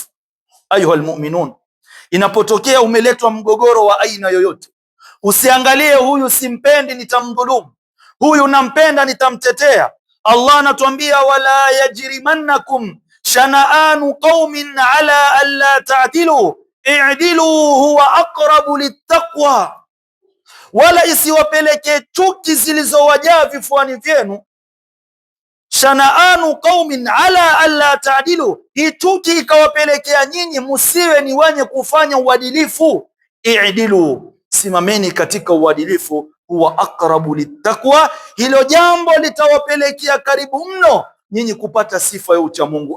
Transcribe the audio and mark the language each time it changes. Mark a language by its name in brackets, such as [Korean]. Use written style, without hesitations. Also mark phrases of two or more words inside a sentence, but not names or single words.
[Arabic] أيها المؤمنون, [Swahili] inapotokea umeletwa mgogoro wa aina yoyote, usiangalie huyu simpendi nitamdhulumu, huyu nampenda nitamtetea. Allah anatuambia [Arabic] ولا يجرمنكم شنآن قوم على ألا تعدلوا اعدلوا هو أقرب للتقوى, [Swahili] wala isiwapeleke chuki zilizowajaa vifuani vyenu, [Arabic] شنآن قوم على ألا تعدلوا, [Swahili] hii chuki ikawapelekea nyinyi musiwe ni wenye kufanya uadilifu. I'dilu, simameni katika uadilifu, [Arabic] هو أقرب للتقوى, [Swahili] hilo jambo litawapelekea karibu mno nyinyi kupata sifa ya ucha Mungu.